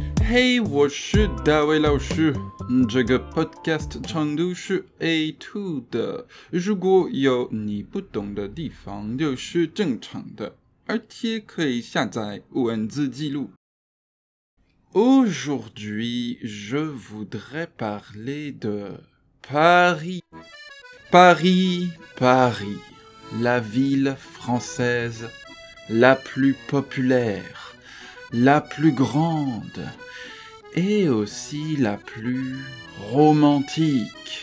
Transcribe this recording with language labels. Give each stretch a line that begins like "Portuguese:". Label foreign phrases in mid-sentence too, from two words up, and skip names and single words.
Chinese: 嘿，我是大卫老师。这个 podcast 长度是 A2 的，如果有你不懂的地方，就是正常的，而且可以下载文字记录。
French: Aujourd'hui, je voudrais parler de Paris. Paris, la ville française la plus populaire, la plus grande et aussi la plus romantique.